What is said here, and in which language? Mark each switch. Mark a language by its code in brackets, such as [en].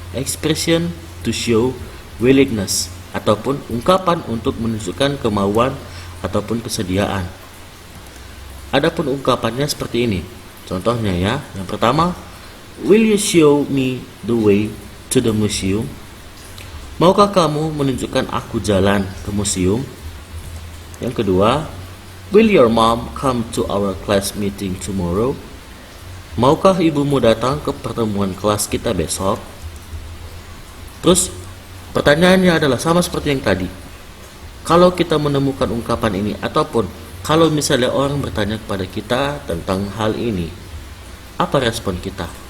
[en] Expression to show willingness, [id] ataupun ungkapan untuk menunjukkan kemauan ataupun kesediaan. Adapun ungkapannya seperti ini. Contohnya ya, yang pertama, [en] will you show me the way to the museum? [id] Maukah kamu menunjukkan aku jalan ke museum? Yang kedua, [en] will your mom come to our class meeting tomorrow? [id] Maukah ibumu datang ke pertemuan kelas kita besok? Terus, pertanyaannya adalah sama seperti yang tadi. Kalau kita menemukan ungkapan ini, ataupun kalau misalnya orang bertanya kepada kita tentang hal ini, apa respon kita?